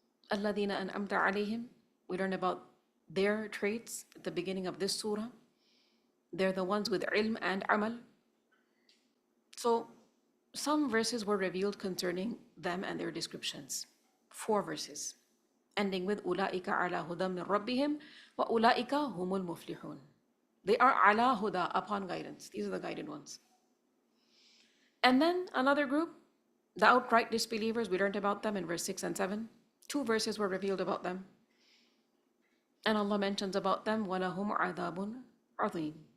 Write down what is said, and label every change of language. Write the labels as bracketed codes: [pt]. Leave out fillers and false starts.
[ar] الَّذِينَ أَنْعَمْتَ عَلَيْهِمْ, [en] we learned about their traits at the beginning of this surah. They're the ones with ilm and amal. So some verses were revealed concerning them and their descriptions. 4 verses, ending with [ar] أُولَٰئِكَ عَلَى هُدًى مِّن رَبِّهِمْ وَأُولَٰئِكَ هُمُ الْمُفْلِحُونَ. [en] They are [ar] ala huda, [en] upon guidance. These are the guided ones. And then another group, the outright disbelievers, we learned about them in verse 6 and 7. 2 verses were revealed about them. And Allah mentions about them, [ar] وَلَهُمْ عَذَابٌ عَظِيمٌ.